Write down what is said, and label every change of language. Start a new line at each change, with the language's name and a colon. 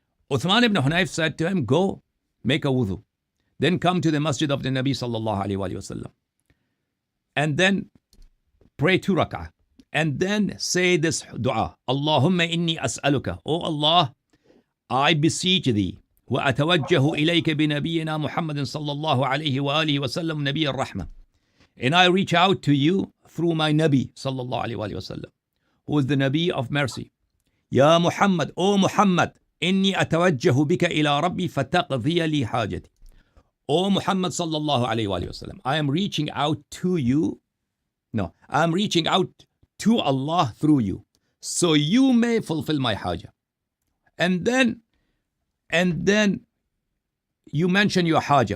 English: Uthman ibn Hunayf said to him, go make a wudu, then come to the masjid of the Nabi sallallahu alayhi wa sallam, and then pray 2 rak'ah, and then say this dua,
Arabic: Allahumma inni as'aluka,
English: O Allah, I beseech thee,
Arabic: وأتوجه إليك بنبينا محمد صلى الله عليه وآله وسلم نبي الرحمة.
English: And I reach out to you through my Nabi صلى الله عليه وآله وسلم, who is the Nabi of mercy.
Arabic: يا محمد,
English: O Muhammad,
Arabic: إني أتوجه بك إلى ربي فتقضي لي حاجتي.
English: O Muhammad صلى الله عليه وآله وسلم, I am reaching out to you. No, I am reaching out to Allah through you, so you may fulfill my haja. And then you mention your haja.